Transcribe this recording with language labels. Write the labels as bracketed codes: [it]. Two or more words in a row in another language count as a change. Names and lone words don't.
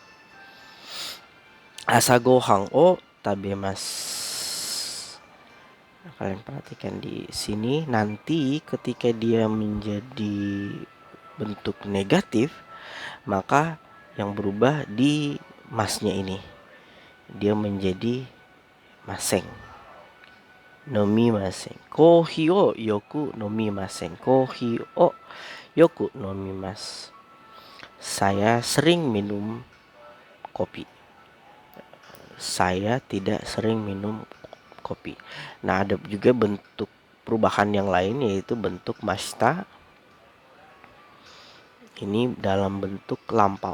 [ja] 朝ご飯を食べます. [id] Kalian perhatikan di sini, nanti ketika dia menjadi bentuk negatif, maka yang berubah di masnya ini, dia menjadi maseng. [ja] Nomimasen. コーヒーをよく飲みません。コーヒーをよく飲みます. [id] Saya sering minum kopi. Saya tidak sering minum kopi. Nah, ada juga bentuk perubahan yang lain, yaitu bentuk mashita. Ini dalam bentuk lampau.